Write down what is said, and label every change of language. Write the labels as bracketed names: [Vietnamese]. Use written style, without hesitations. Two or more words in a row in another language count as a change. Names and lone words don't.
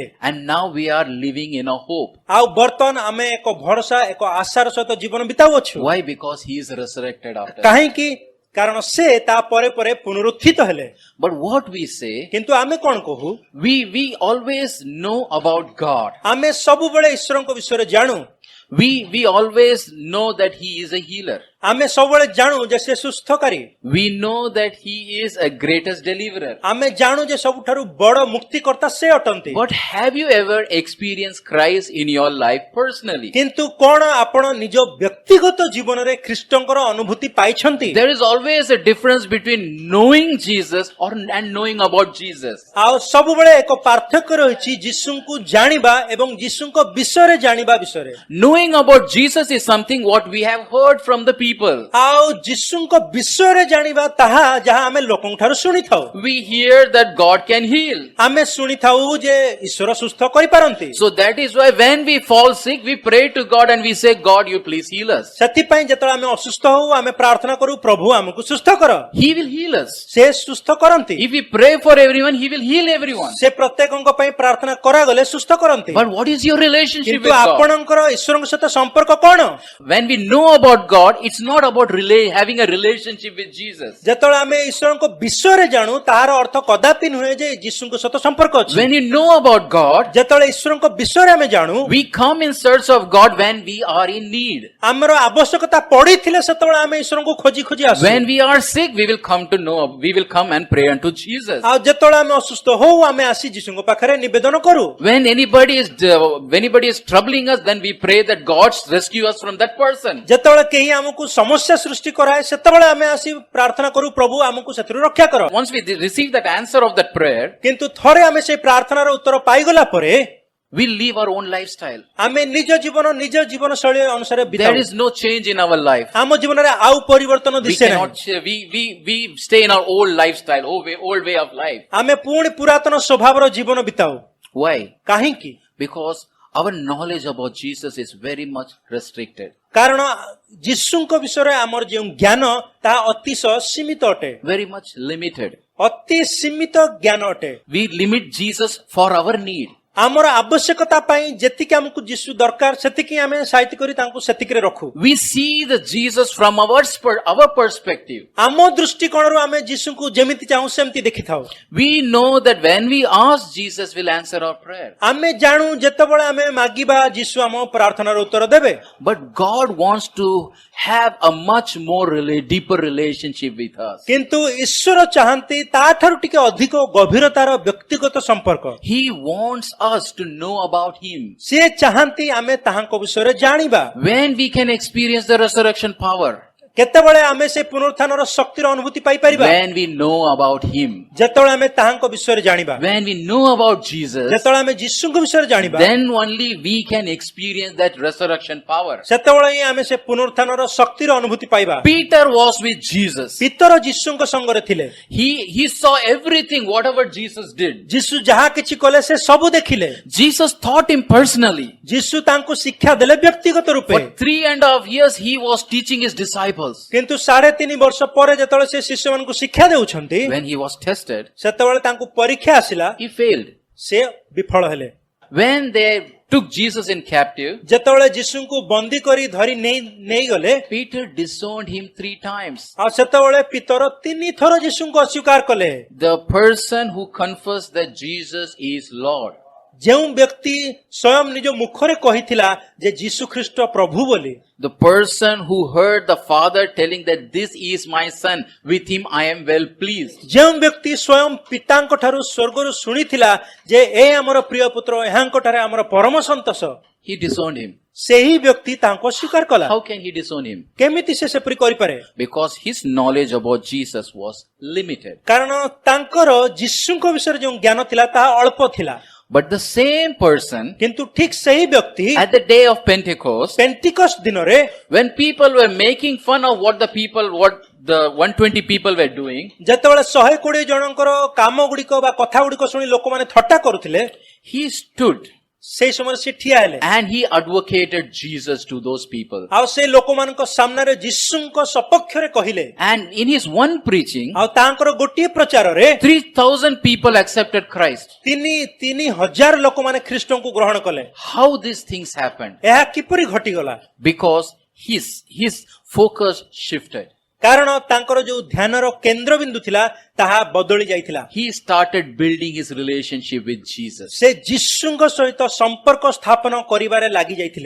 [English] And now we are living in a hope. [Odia] ଆଉ ବର୍ତ୍ତମାନ ଆମେ ଏକ ଭରସା ଏକ ଆଶାର ସହିତ ଜୀବନ ବିତାଉଅଛୁ। [English] Why? Because he is resurrected after. [Odia] କାହିଁକି? କାରଣ ସେ ତା ପରେ ପରେ ପୁନରୁତ୍ଥିତ ହେଲେ। [English] But what we say, [Odia] କିନ୍ତୁ ଆମେ କଣ କହୁ? [English] we always know about God. [Odia] ଆମେ ସବୁବେଳେ ଈଶ୍ୱରଙ୍କ ବିଷୟରେ ଜାଣୁ। [English] We always know that he is a healer. [Odia] ଆମେ ସବୁବେଳେ ଜାଣୁ ଯେ ସେ ସୁସ୍ଥକାରୀ। [English] We know that he is a greatest deliverer. [Odia] ଆମେ ଜାଣୁ ଯେ ସବୁଠାରୁ ବଡ଼ ମୁକ୍ତିକର୍ତ୍ତା ସେ ଅଟନ୍ତି। [English] But have you ever experienced Christ in your life personally? [Odia] କିନ୍ତୁ କଣ ଆପଣ ନିଜ ବ୍ୟକ୍ତିଗତ ଜୀବନରେ ଖ୍ରୀଷ୍ଟଙ୍କର ଅନୁଭୂତି ପାଇଛନ୍ତି? [English] There is always a difference between knowing Jesus and knowing about Jesus. [Odia] ଆଉ ସବୁବେଳେ ଏକ ପାର୍ଥକ୍ୟ ରହିଛି ଯୀଶୁଙ୍କୁ ଜାଣିବା ଏବଂ ଯୀଶୁଙ୍କ ବିଷୟରେ ଜାଣିବା ବିଷୟରେ। [English] Knowing about Jesus is something what we have heard from the people. [Odia] ଆଉ ଯୀଶୁଙ୍କ ବିଷୟରେ ଜାଣିବା ତାହା ଯାହା ଆମେ ଲୋକଙ୍କ ଠାରୁ ଶୁଣିଥାଉ। [English] We hear that God can heal. [Odia] ଆମେ ଶୁଣିଥାଉ ଯେ ଈଶ୍ୱର ସୁସ୍ଥ କରିପାରନ୍ତି। [English] So that is why when we fall sick, we pray to God and we say, God, you please heal us. [Odia] ସେଥିପାଇଁ ଯେତେବେଳେ ଆମେ ଅସୁସ୍ଥ ହଉ ଆମେ ପ୍ରାର୍ଥନା କରୁ ପ୍ରଭୁ ଆମକୁ ସୁସ୍ଥ କର। [English] He will heal us. [Odia] ସେ ସୁସ୍ଥ କରନ୍ତି। [English] If we pray for everyone, he will heal everyone. [Odia] ସେ ପ୍ରତ୍ୟେକଙ୍କ ପାଇଁ ପ୍ରାର୍ଥନା କରାଗଲେ ସୁସ୍ଥ କରନ୍ତି। [English] But what is your relationship [Odia] କିନ୍ତୁ [English] with God? [Odia] ଆପଣଙ୍କର ଈଶ୍ୱରଙ୍କ ସହିତ ସମ୍ପର୍କ କଣ? [English] When we know about God, it's not about having a relationship with Jesus. [Odia] ଯେତେବେଳେ ଆମେ ଈଶ୍ୱରଙ୍କ ବିଷୟରେ ଜାଣୁ ତାହାର ଅର୍ଥ କଦାପି ନୁହେଁ ଯେ ଯୀଶୁଙ୍କ ସହିତ ସମ୍ପର୍କ ଅଛି। [English] When you know about God, [Odia] ଯେତେବେଳେ ଈଶ୍ୱରଙ୍କ ବିଷୟରେ ଆମେ ଜାଣୁ [English] we come in search of God when we are in need. [Odia] ଆମର ଆବଶ୍ୟକତା ପଡିଥିଲେ ସେତେବେଳେ ଆମେ ଈଶ୍ୱରଙ୍କୁ ଖୋଜି ଖୋଜି ଆସୁ। [English] When we are sick, we will come and pray unto Jesus. [Odia] ଆଉ ଯେତେବେଳେ ଆମେ ଅସୁସ୍ଥ ହଉ ଆମେ ଆସି ଯୀଶୁଙ୍କ ପାଖରେ ନିବେଦନ କରୁ। [English] When anybody is troubling us, then we pray that God rescue us from that person. [Odia] ଯେତେବେଳେ କେହି ଆମକୁ ସମସ୍ୟା ସୃଷ୍ଟି କରାଏ ସେତେବେଳେ ଆମେ ଆସି ପ୍ରାର୍ଥନା କରୁ ପ୍ରଭୁ ଆମକୁ ସେଥିରୁ ରକ୍ଷା କର। [English] Once we receive that answer of that prayer, [Odia] କିନ୍ତୁ ଥରେ ଆମେ ସେଇ ପ୍ରାର୍ଥନାର ଉତ୍ତର ପାଇଗଲା ପରେ [English] we live our own lifestyle. [Odia] ଆମେ ନିଜ ଜୀବନ ଶୈଳୀ ଅନୁସାରେ [English] There [Odia] ବିତାଉ। [English] is no change in our life. [Odia] ଆମ ଜୀବନରେ ଆଉ ପରିବର୍ତ୍ତନ [English] We [Odia] ଦିଶେ [English] cannot. [Odia] ନାହିଁ। [English] We stay in our old lifestyle, old way of life. [Odia] ଆମେ ପୁଣି ପୁରାତନ ସ୍ୱଭାବର ଜୀବନ ବିତାଉ। [English] Why? [Odia] କାହିଁକି? [English] Because our knowledge about Jesus is very much restricted. [Odia] କାରଣ ଯୀଶୁଙ୍କ ବିଷୟରେ ଆମର ଯେଉଁ ଜ୍ଞାନ ତାହା ଅତିଶୟ ସୀମିତ ଅଟେ। [English] Very much limited. [Odia] ଅତି ସୀମିତ ଜ୍ଞାନ ଅଟେ। [English] We limit Jesus for our need. [Odia] ଆମର ଆବଶ୍ୟକତା ପାଇଁ ଯେତିକି ଆମକୁ ଯୀଶୁ ଦରକାର ସେତିକି ଆମେ ସାଇତି କରି ତାଙ୍କୁ ସେତିକିରେ ରଖୁ। [English] We see the Jesus from our perspective. [Odia] ଆମ ଦୃଷ୍ଟିକୋଣରୁ ଆମେ ଯୀଶୁଙ୍କୁ ଯେମିତି ଚାହୁଁ ସେମିତି ଦେଖିଥାଉ। [English] We know that when we ask, Jesus will answer our prayer. [Odia] ଆମେ ଜାଣୁ ଯେତେବେଳେ ଆମେ ମାଗିବା ଯୀଶୁ ଆମ ପ୍ରାର୍ଥନାର ଉତ୍ତର ଦେବେ। [English] But God wants to have a much more deeper relationship with us. [Odia] କିନ୍ତୁ ଈଶ୍ୱର ଚାହାନ୍ତି ତାଠାରୁ ଟିକେ ଅଧିକ ଗଭୀରତାର ବ୍ୟକ୍ତିଗତ ସମ୍ପର୍କ। [English] He wants us to know about Him. [Odia] ସେ ଚାହାନ୍ତି ଆମେ ତାହାଙ୍କ ବିଷୟରେ ଜାଣିବା। [English] When we can experience the resurrection power. [Odia] କେତେବେଳେ ଆମେ ସେ ପୁନରୁତ୍ଥାନର ଶକ୍ତିର ଅନୁଭୂତି ପାଇପାରିବା? [English] When we know about Him. [Odia] ଯେତେବେଳେ ଆମେ ତାହାଙ୍କ ବିଷୟରେ ଜାଣିବା। [English] When we know about Jesus. [Odia] ଯେତେବେଳେ ଆମେ ଯୀଶୁଙ୍କ ବିଷୟରେ ଜାଣିବା [English] Then only we can experience that resurrection power. [Odia] ସେତେବେଳେ ହିଁ ଆମେ ସେ ପୁନରୁତ୍ଥାନର ଶକ୍ତିର ଅନୁଭୂତି ପାଇବା। [English] Peter was with Jesus. [Odia] ପିତର ଯୀଶୁଙ୍କ ସଙ୍ଗରେ ଥିଲେ। [English] He saw everything, whatever Jesus did. [Odia] ଯୀଶୁ ଯାହା କିଛି କଲେ ସେ ସବୁ ଦେଖିଲେ। [English] Jesus taught him personally. [Odia] ଯୀଶୁ ତାଙ୍କୁ ଶିକ୍ଷା ଦେଲେ ବ୍ୟକ୍ତିଗତ ରୂପେ। [English] For 3.5 years he was teaching his disciples. [Odia] କିନ୍ତୁ 3.5 ବର୍ଷ ପରେ ଯେତେବେଳେ ସେ ଶିଷ୍ୟମାନଙ୍କୁ ଶିକ୍ଷା ଦେଉଛନ୍ତି [English] When he was tested, [Odia] ସେତେବେଳେ ତାଙ୍କୁ ପରୀକ୍ଷା ଆସିଲା [English] he failed. [Odia] ସେ ବିଫଳ ହେଲେ। [English] When they took Jesus in captive, [Odia] ଯେତେବେଳେ ଯୀଶୁଙ୍କୁ ବନ୍ଦୀ କରି ଧରି ନେଇଗଲେ [English] Peter disowned him 3 times. [Odia] ଆଉ ସେତେବେଳେ ପିତର 3 ଥର ଯୀଶୁଙ୍କୁ ଅସ୍ୱୀକାର କଲେ। [English] The person who confessed that Jesus is Lord. [Odia] ଯେଉଁ ବ୍ୟକ୍ତି ସ୍ୱୟଂ ନିଜ ମୁଖରେ କହିଥିଲା ଯେ ଯୀଶୁ ଖ୍ରୀଷ୍ଟ ପ୍ରଭୁ ବୋଲି। [English] The person who heard the Father telling that this is my son, with him I am well pleased. [Odia] ଯେଉଁ ବ୍ୟକ୍ତି ସ୍ୱୟଂ ପିତାଙ୍କ ଠାରୁ ସ୍ୱର୍ଗରୁ ଶୁଣିଥିଲା ଯେ ଏ ଆମର ପ୍ରିୟ ପୁତ୍ର ଏହାଙ୍କ ଠାରେ ଆମର ପରମ ସନ୍ତୋଷ। [English] He disowned him. [Odia] ସେହି ବ୍ୟକ୍ତି ତାଙ୍କୁ ଅସ୍ୱୀକାର କଲା। [English] How can he disown him? [Odia] କେମିତି ସେ ସେପରି କରିପାରେ? [English] Because his knowledge about Jesus was limited. [Odia] କାରଣ ତାଙ୍କର ଯୀଶୁଙ୍କ ବିଷୟରେ ଯେଉଁ ଜ୍ଞାନ ଥିଲା ତାହା ଅଳ୍ପ ଥିଲା। [English] But the same person, [Odia] କିନ୍ତୁ ଠିକ ସେହି ବ୍ୟକ୍ତି [English] at the day of Pentecost, [Odia] ପେଣ୍ଟିକଷ୍ଟ ଦିନରେ [English] when people were making fun of what the 120 people were doing, [Odia] ଯେତେବେଳେ 120 ଜଣଙ୍କର କାମ ଗୁଡିକ ବା କଥା ଗୁଡିକ ଶୁଣି ଲୋକମାନେ ଥଟ୍ଟା କରୁଥିଲେ, [English] he stood [Odia] ସେଇ ସମୟରେ ସେ ଠିଆ ହେଲେ [English] and he advocated Jesus to those people. [Odia] ଆଉ ସେ ଲୋକମାନଙ୍କ ସାମ୍ନାରେ ଯୀଶୁଙ୍କ ସପକ୍ଷରେ କହିଲେ [English] And in his one preaching, [Odia] ଆଉ ତାଙ୍କର ଗୋଟିଏ ପ୍ରଚାରରେ [English] 3,000 people accepted Christ. [Odia] ତିନି ହଜାର ଲୋକମାନେ ଖ୍ରୀଷ୍ଟଙ୍କୁ ଗ୍ରହଣ କଲେ। [English] How these things happened? [Odia] ଏହା କିପରି ଘଟିଗଲା? [English] Because his focus shifted. [Odia] କାରଣ ତାଙ୍କର ଯୋଉ ଧ୍ୟାନର କେନ୍ଦ୍ରବିନ୍ଦୁ ଥିଲା ତାହା ବଦଳି ଯାଇଥିଲା। [English] He started building his relationship with Jesus. [Odia] ସେ ଯୀଶୁଙ୍କ ସହିତ ସମ୍ପର୍କ ସ୍ଥାପନ କରିବାରେ ଲାଗି ଯାଇଥିଲେ।